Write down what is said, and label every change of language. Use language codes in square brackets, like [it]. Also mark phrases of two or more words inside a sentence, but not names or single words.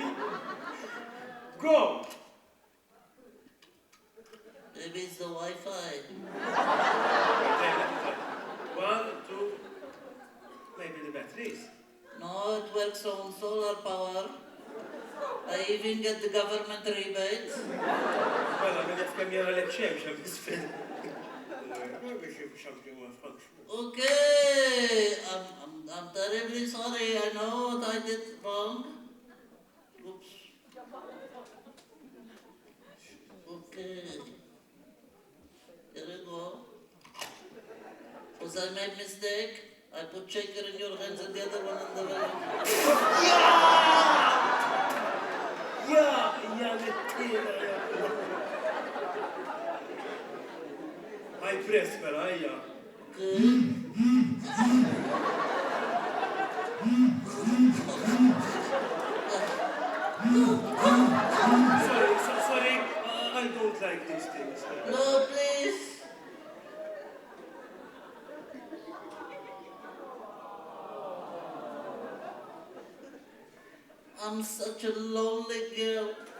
[en] Go. Maybe it's the Wi-Fi. One, two. Maybe the batteries. No, it works on solar power. I even get the government rebate. [mt] Mela, minn jaf kemm jara lek xemx hemm isfel. Biex jibqu xamxin ma nfhmx. [en] Okay, I'm terribly sorry. I know what I did wrong. Oops. Okay. Here we go. Because I made mistake. I put shaker in your hands and the other one in the way. [mt] Ja nittira, ja. [en] I press [mt] mela, ejja. [en] Okay. Sorry, I don't like these things. No, please. I'm such a lonely girl.